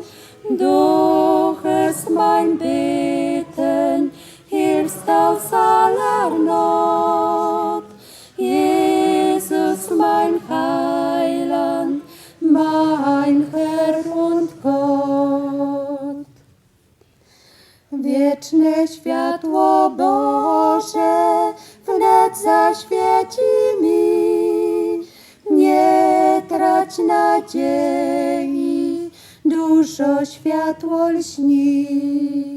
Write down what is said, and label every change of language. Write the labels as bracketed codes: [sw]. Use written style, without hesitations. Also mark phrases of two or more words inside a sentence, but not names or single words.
[de] Du hörst mein Beten, hilfst aus aller Not. Jesus, mein Heiland, mein Herr und Gott. [pl] Wieczne światło Boże wnet zaświeci mi. Nie trać nadziei, dużo światło lśni.